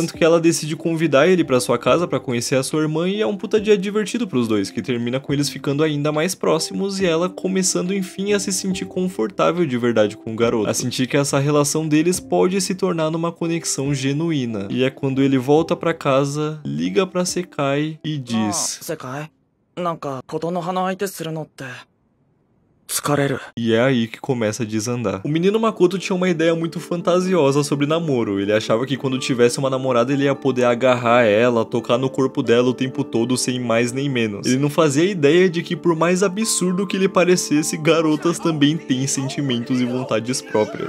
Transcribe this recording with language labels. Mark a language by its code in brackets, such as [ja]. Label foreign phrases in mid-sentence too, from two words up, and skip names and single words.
[pt] Tanto que ela decide convidar ele pra sua casa pra conhecer a sua irmã e é um puta dia divertido pros dois, que termina com eles ficando ainda mais próximos e ela começando enfim a se sentir confortável de verdade com o garoto, a sentir que essa relação deles pode se tornar numa conexão genuína. E é quando ele volta pra casa, liga pra Sekai e diz, [ja] Sekai, nanka Kotonoha no aite suru no tte. [pt] E é aí que começa a desandar. O menino Makoto tinha uma ideia muito fantasiosa sobre namoro. Ele achava que quando tivesse uma namorada ele ia poder agarrar ela, tocar no corpo dela o tempo todo sem mais nem menos. Ele não fazia ideia de que por mais absurdo que lhe parecesse, garotas também têm sentimentos e vontades próprias.